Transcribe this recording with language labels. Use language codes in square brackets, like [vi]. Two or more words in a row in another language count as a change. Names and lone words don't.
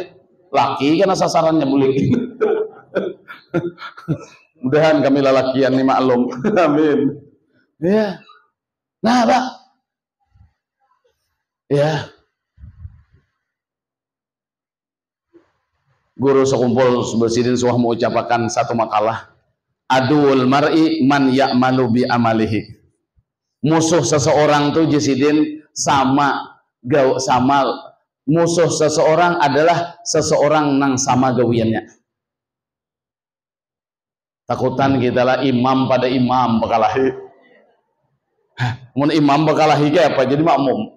[bjn] Laki karena sasarannya boleh. Mudahan kami lelakian nih maklum. Amin. Ya. Nah, Pak. Ya. Guru sekumpul bersidin suah mengucapkan satu makalah. [ar] عدو المرء من يعمل بعمله. [bjn] Musuh seseorang tuh jesidin sama musuh seseorang adalah seseorang nang sama gawiannya. Takutan kita lah imam pada imam bekalahi. Mun imam bekalahi ke apa jadi makmum.